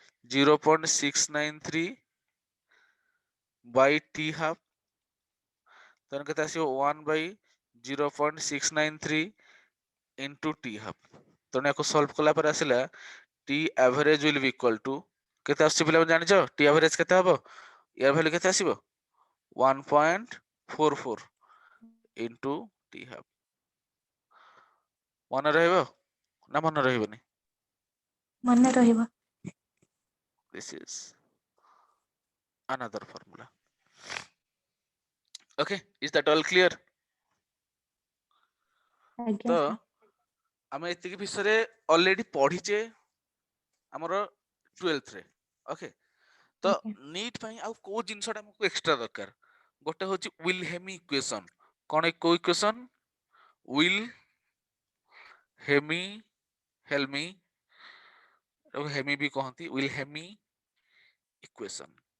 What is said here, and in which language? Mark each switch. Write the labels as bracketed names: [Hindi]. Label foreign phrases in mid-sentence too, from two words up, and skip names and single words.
[English] 0.693 by t half then [Odia] କେତେ ଆସିବ [English] 1 by 0.693 into t half [Odia] ତେଣୁ ୟାକୁ ସଲ୍ଭ କଲା ପରେ ଆସିଲା [English] t average will be equal to [Odia] କେତେ ଆସୁଛି ପିଲାମାନେ ଜାଣିଛ [English] t average [Odia] କେତେ ହବ ୟାର ଭ୍ୟାଲୁ କେତେ ଆସିବ [English] 1.44 into t half [Odia] ମନେ ରହିବ ନା ମନେ ରହିବନି ମନେ ରହିବ [English] this is another formula okay is that all clear [Odia] ଆଜ୍ଞା ତ ସାର୍ ଆମେ ଏତିକି ବିଷୟରେ ଅଲରେଡି ପଢିଛେ ଆମର 12th ରେ [English] okay ତ [Odia] ଆଜ୍ଞା ନିଟ୍ ପାଇଁ ଆଉ କୋଉ ଜିନିଷଟା ଆମକୁ ଏକ୍ସଟ୍ରା ଦରକାର ଗୋଟେ ହଉଛି ୱିଲ୍ ହେମି ଇକ୍ୱେସନ କଣ କୋଉ ଇକ୍ୱେସନ ୱିଲ୍ ହେମି ହେଲମି ହେମି ବି କହନ୍ତି ୱିଲ୍ ହେମି ଇକ୍ୱେସନ